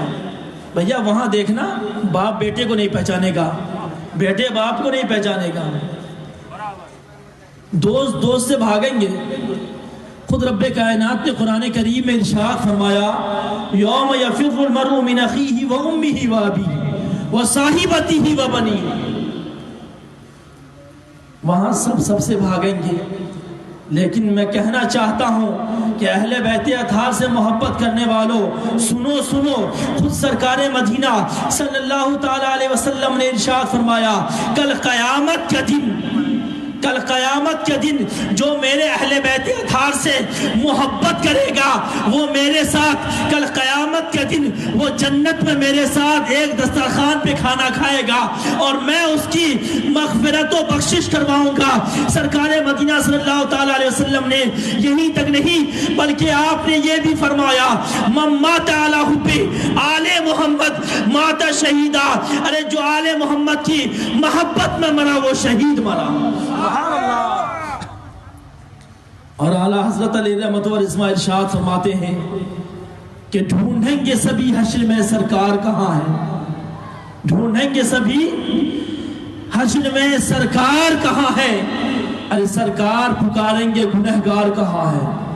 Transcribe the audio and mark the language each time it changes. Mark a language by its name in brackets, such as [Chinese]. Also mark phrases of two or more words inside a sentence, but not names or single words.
[Urdu] بھیا وہاں دیکھنا، باپ بیٹے کو نہیں پہچانے گا، بیٹے باپ کو نہیں پہچانے گا، دوست دوست سے بھاگیں گے۔ خود رب کائنات نے قرآن کریم میں ارشاد فرمایا، [Arabic] یوم یفر المرء من اخیہ و امہ و ابیہ و صاحبتہ و بنیہ، [Urdu] وہاں سب سے بھاگیں گے۔ لیکن میں کہنا چاہتا ہوں کہ اہل بیت اطہار سے محبت کرنے والوں، سنو سنو، خود سرکار مدینہ [Arabic] صلی اللہ تعالیٰ علیہ وسلم [Urdu] نے ارشاد فرمایا، کل قیامت کے دن جو میرے اہل بیت اطہار سے محبت کرے گا وہ میرے ساتھ کل قیامت کے دن وہ جنت میں میرے ساتھ ایک دسترخوان پہ کھانا کھائے گا اور میں اس کی مغفرت و بخشش کرواؤں گا۔ سرکار مدینہ [Arabic] صلی اللہ تعالیٰ علیہ وسلم [Urdu] نے یہی تک نہیں بلکہ آپ نے یہ بھی فرمایا، [Arabic] من مات علی حب آل محمد مات شہیدہ، [Urdu] ارے جو آل محمد کی محبت میں مرا وہ شہید مرا۔ [Arabic] سبحان اللہ۔ [Urdu] اور اعلیٰ حضرت [Arabic] علیہ رحمت و رضوان [Urdu] ارشاد فرماتے ہیں کہ ڈھونڈیں گے سبھی حشر میں سرکار کہاں ہے، ڈھونڈیں گے سبھی حشر میں سرکار کہاں ہے، ارے سرکار پکاریں گے گنہگار کہاں ہے،